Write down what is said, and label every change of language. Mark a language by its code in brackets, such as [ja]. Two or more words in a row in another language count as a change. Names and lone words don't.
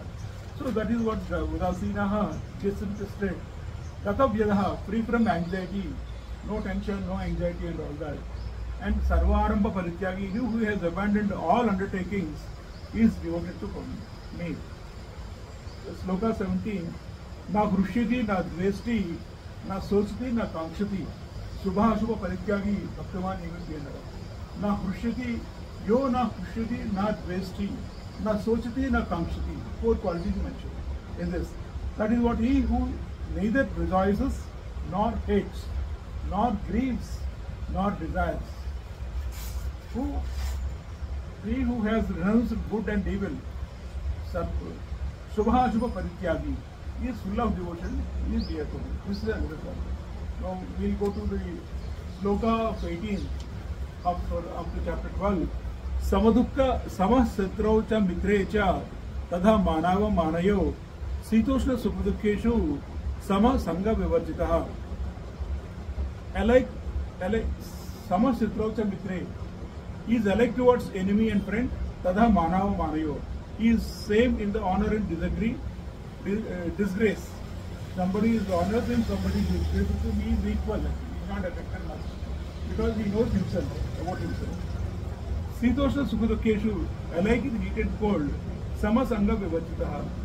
[en] So that is what Udasinaha disinterested. Tatavyadah, free from anxiety, no tension, no anxiety and all that. [sa] And सर्वारम्भ परित्यागी, [en] he who has abandoned all undertakings, is devoted to me. Sloka 17. [sa] न हृष्यति, न द्वेष्टि, न शोचति, न काङ्क्षति. शुभाशुभ परित्यागी, भक्तिमान् यः स. न हृष्यति, यो न हृष्यति, न द्वेष्टि, न शोचति, न काङ्क्षति. [en] 4 qualities mentioned in this. That is what he who neither rejoices, nor hates, nor grieves, nor desires. He who has renounced good and evil, [sa] शुभाशुभ परित्यागी, [en] he is full of devotion, he is dear to me. This is another one. Now we will go to the sloka of 18 up to chapter 12. [sa] समदुःख समः शत्रौ च मित्रे च तथा मान अपमानयोः शीतोष्ण सुखदुःखेषु समः सङ्ग विवर्जितः. Alike समः शत्रौ च मित्रे. [en] He is alike towards enemy and friend. [sa] तथा मान अपमानयोः. [en] He is same in the honor and disgrace. Somebody is honored him, somebody is disgraced him. He is equal. He is not affected much because he knows himself about himself. [sa] शीतोष्ण सुखदुःखेषु, [en] alike in heat and cold, [sa] समः सङ्गविवर्जितः.